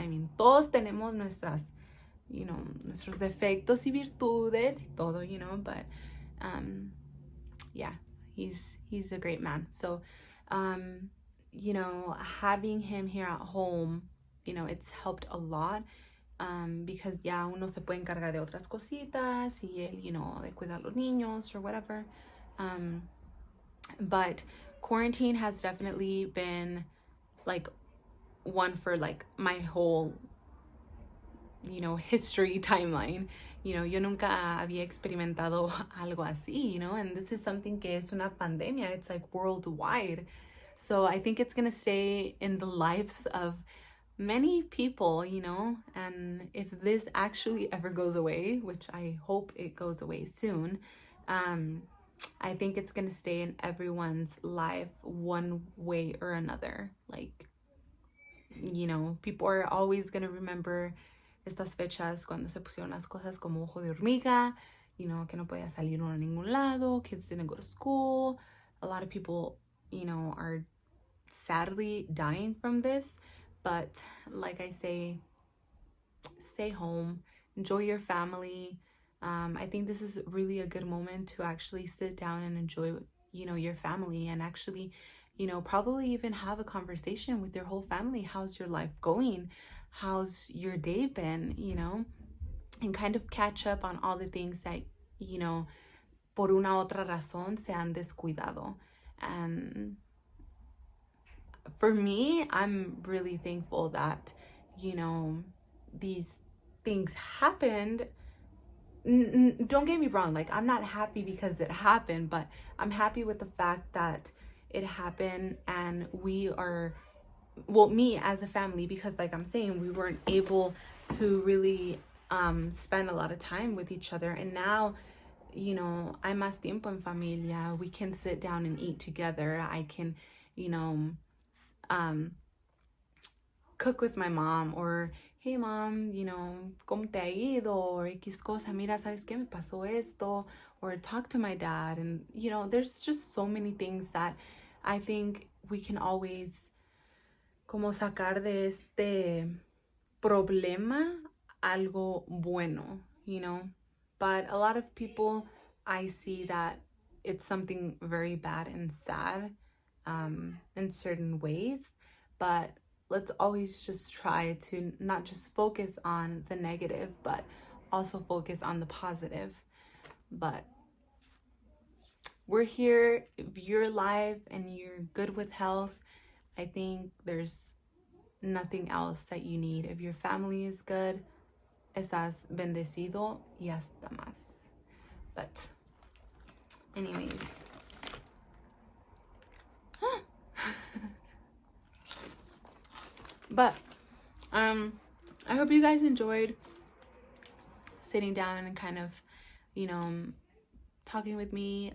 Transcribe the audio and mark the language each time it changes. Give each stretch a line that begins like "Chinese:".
English: I mean,
Spanish: todos tenemos nuestras,
English: you know,
Spanish: nuestros defectos y virtudes y todo,
English: you know, but yeah, he's a great man. So, you know, having him here at home, you know, it's helped a lot.
Spanish: Because ya uno se puede encargar de otras cositas y él, you know, de cuidar los niños
English: or whatever. But quarantine has definitely been like one for like my whole, you know, history timeline.
Spanish: You know, yo nunca había experimentado algo así, you know,
English: and this is something
Spanish: que es una pandemia.
English: It's like worldwide. So I think it's going to stay in the lives of many people, you know, and if this actually ever goes away, which I hope it goes away soon, I think it's gonna stay in everyone's life one way or another. Like, you know, people are always gonna remember
Spanish: estas fechas cuando se pusieron las cosas como ojo de hormiga, you know, que no podía salir uno a ningún lado,
English: kids didn't go to school. A lot of people, you know, are sadly dying from this. But like I say, stay home, enjoy your family. I think this is really a good moment to actually sit down and enjoy, you know, your family, and actually, you know, probably even have a conversation with your whole family. How's your life going? How's your day been? You know, and kind of catch up on all the things that, you know,
Spanish: por una otra razón se han descuidado.
English: And for me, I'm really thankful that, you know, these things happened. Don't get me wrong, like, I'm not happy because it happened, but I'm happy with the fact that it happened, and we are, well, me as a family, because like I'm saying, we weren't able to really spend a lot of time with each other. And now,
Spanish: you know, hay más tiempo en familia.
English: We can sit down and eat together. I can, you know, cook with my mom, or hey mom, you know,
Spanish: ¿cómo te ha ido? Or X cosa, mira, ¿sabes qué? Me pasó esto.
English: Or talk to my dad. And, you know, there's just so many things that I think we can always
Spanish: como sacar de este problema algo bueno,
English: you know? But a lot of people, I see that it's something very bad and sad in certain ways. But let's always just try to not just focus on the negative, but also focus on the positive. But we're here. If you're alive and you're good with health, I think there's nothing else that you need. If your family is good,
Spanish: estás bendecido y hasta más.
English: But anyways, but I hope you guys enjoyed sitting down and kind of, you know, talking with me.